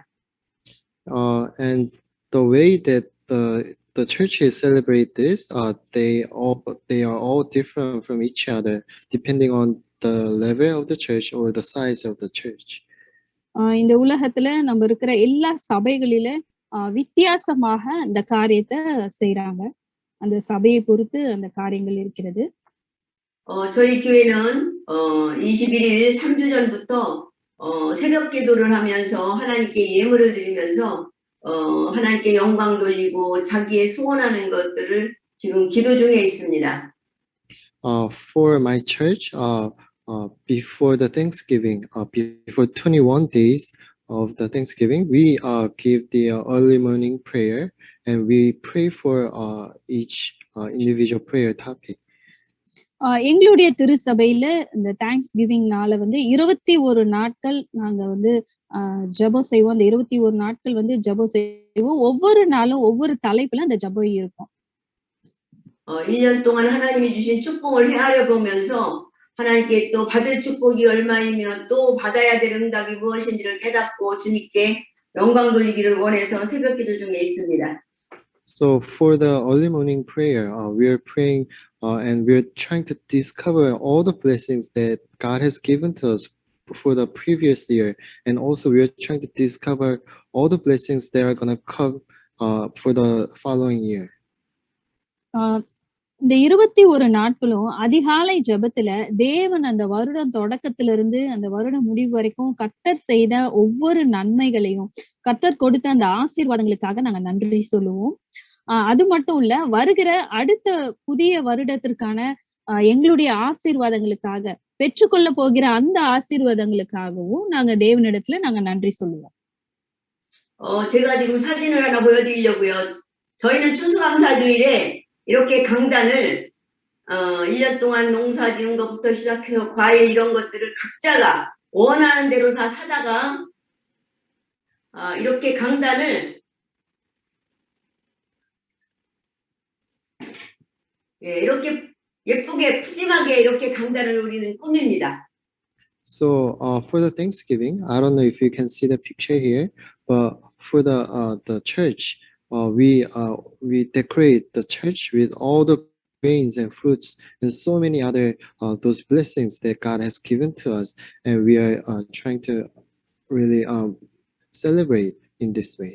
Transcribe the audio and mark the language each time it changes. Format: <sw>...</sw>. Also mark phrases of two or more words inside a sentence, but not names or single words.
<en>And the way that the churches celebrate this, they are all different from each other, depending on the level of the church or the size of the church.</en> <ta>இந்த உலகத்துல நம்ம இருக்கிற எல்லா சபைகளில வித்தியாசமாக அந்த காரியத்தை செய்றாங்க. அந்த சபையை பொறுத்து அந்த காரியங்கள் இருக்கிறது.</ta> <ko>저희 교회는 21일 3주 전부터 새벽 기도를 하면서 하나님께 예물을 드리면서 하나님께 영광 돌리고 자기의 소원하는 것들을 지금 기도 중에 있습니다.</ko> <en>For my church, before the Thanksgiving, before 21 days of the Thanksgiving, we give the early morning prayer and we pray for each individual prayer topic.</en> <ta>எங்களுடைய திருச்சபையில இந்த தேங்க்ஸ் கிவிங் நாள வந்து 21 நாட்கள் நாங்க வந்து ஜெபம் செய்வோம். அந்த 21 நாட்கள் வந்து ஜெபம் செய்வோம். ஒவ்வொரு நாளும் ஒவ்வொரு தலைப்புல அந்த ஜெபம் இருக்கும்.</ta> <ko>1년 동안 하나님이 주신 축복을 헤아려 보면서 하나님께 또 받을 축복이 얼마이며 또 받아야 될 응답이 무엇인지를 깨닫고 주님께 영광 돌리기를 원해서 새벽 기도 중에 있습니다.</ko> <en>So for the early morning prayer, we are praying and we're trying to discover all the blessings that God has given to us for the previous year, and also we are trying to discover all the blessings that are going to come for the following year.</en> <ta>இந்த 21 நாட்களும் அதிகாலை ஜெபத்துல தேவன் அந்த வருடம் தொடக்கத்திலிருந்து அந்த வருடம் முடிவு வரைக்கும் கர்த்தர் செய்த ஒவ்வொரு நன்மைகளையும் கர்த்தர் கொடுத்த அந்த ஆசீர்வாதங்களுக்காக நாங்க நன்றி சொல்லுவோம். அது மட்டும் இல்ல, வருகிற அடுத்த புதிய வருடத்திற்கான எங்களுடைய ஆசீர்வாதங்களுக்காக பெற்றுக்கொள்ள போகிற அந்த ஆசீர்வாதங்களுக்காகவும் நாங்க தேவனிடத்துல நாங்க நன்றி சொல்லுவோம்.</ta> <ko>제가 지금 사진을 하나 보여드리려고요. 저희는 추수감사주일에 이렇게 강단을 1년 동안 농사 지은 것부터 시작해서 과일 이런 것들을 각자가 원하는 대로 다 사다가 이렇게 강단을 이렇게 예쁘게 푸짐하게 이렇게 강단을 우리는 꾸밉니다.</ko> <en>So for the Thanksgiving, I don't know if you can see the picture here, but for the church, we decorate the church with all the grains and fruits and so many other those blessings that God has given to us, and we are trying to really celebrate in this way.</en>